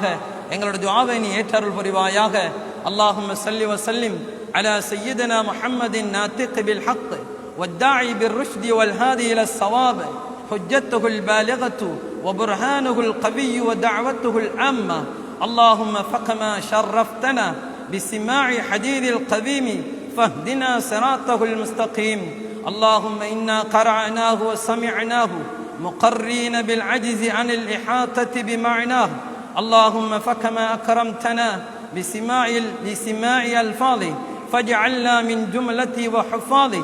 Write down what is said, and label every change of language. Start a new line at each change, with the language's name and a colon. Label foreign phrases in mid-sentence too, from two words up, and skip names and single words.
Tamil: எங்களுடைய துஆவை நீ ஏற்றருள் புரிவாயாக.
Arabic: اللهم صل وسلم على سيدنا محمد الناطق بالحق والداعي بالرشد والهادي إلى صواب حجته البالغة وبرهانه القوي ودعوته العامة. اللهم فكما شرفتنا بسماع حديث القديم فاهدنا صراطه المستقيم. اللهم إنا قرأناه وسمعناه مقرين بالعجز عن الإحاطة بمعناه. اللهم فكما أكرمتنا بسماع ألفاظه فاجعلنا من جملة وحفاظه.